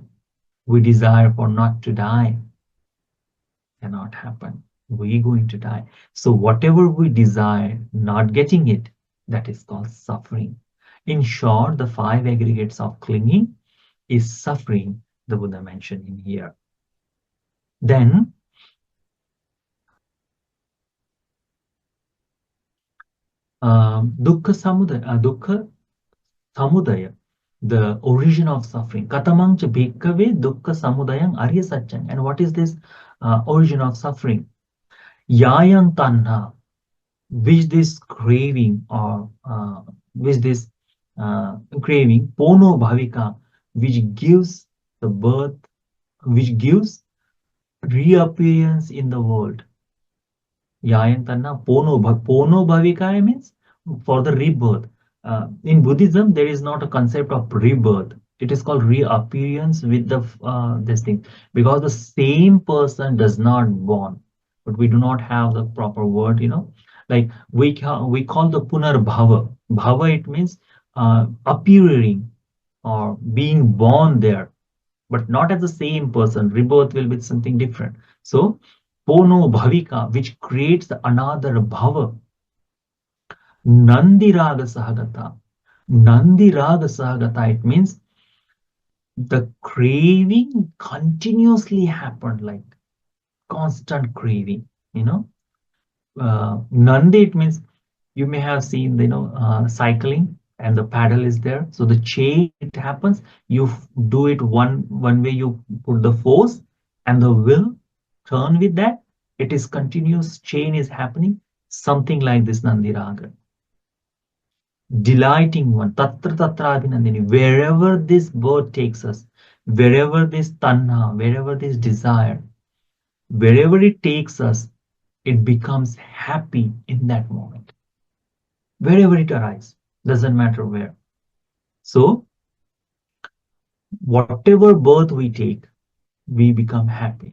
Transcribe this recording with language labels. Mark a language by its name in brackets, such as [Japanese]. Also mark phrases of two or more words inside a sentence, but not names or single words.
[English] We desire for not to die, cannot happen. We're going to die. So whatever we desire, not getting it, that is called suffering. In short, the five aggregates of clinging is suffering, the Buddha mentioned in here. Then, [Pali] dukkha samudaya, [English] the origin of suffering. [Pali] Katamang cha bhikkhave dukkha samudayang arya satchang. [English] And what is this origin of suffering? [Pali] Yayang tanha, [English] which this craving, or which this craving, [Pali] pono bhavika, [English] which gives the birth, which gives reappearance in the world. [Pali] Yayantanna pono bhavika [English] means for the rebirth. In Buddhism, there is not a concept of rebirth. It is called reappearance with the this thing, because the same person does not born, but we do not have the proper word. Like we call the [Pali] punar bhava. [English] Bhava, it means appearing or being born there, but not as the same person. Rebirth will be something different. So [Pali] pono bhavika, [English] which creates another bhava. [Pali] Nandi raga sahagata. Nandi raga sahagata, [English] it means the craving continuously happened, like constant craving. Nandi, it means you may have seen, cycling, and the paddle is there. So the chain, it happens. You do it one way. You put the force, and the will turn with that. It is continuous chain is happening. Something like this [Pali] Nandi raga. [English] Delighting one, [Pali] tatra tatra abhinandini, [English] wherever this bird takes us, wherever this tanha, wherever this desire, Wherever it takes us, it becomes happy in that moment. Wherever it arrives, doesn't matter where. So, whatever birth we take, we become happy.